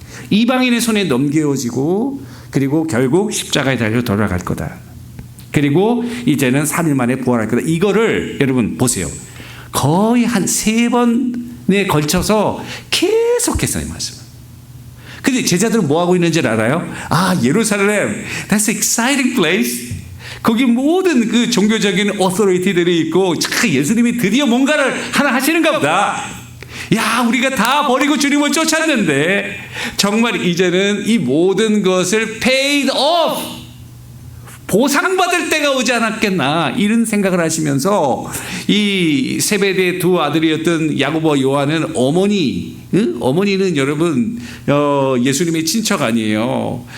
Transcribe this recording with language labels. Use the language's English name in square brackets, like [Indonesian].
[Korean] 이방인의 손에 넘겨지고 그리고 결국 십자가에 달려 돌아갈 거다. 그리고 이제는 3일 만에 부활할 거다. 이거를 여러분 보세요. 거의 한 3번에 걸쳐서 계속해서 이 말씀. 근데 제자들은 뭐 하고 있는지 알아요? [English] 아, 예루살렘, that's an exciting place. [Korean] 거기 모든 그 종교적인 어토리티들이 있고, 예수님이 드디어 뭔가를 하나 하시는가 보다. 야, 우리가 다 버리고 주님을 쫓았는데 정말 이제는 이 모든 것을 [English] paid off, [Korean] 보상받을 때가 오지 않았겠나, 이런 생각을 하시면서 이 세베대의 두 아들이었던 야고보와 요한은 어머니는 여러분 예수님의 친척 아니에요.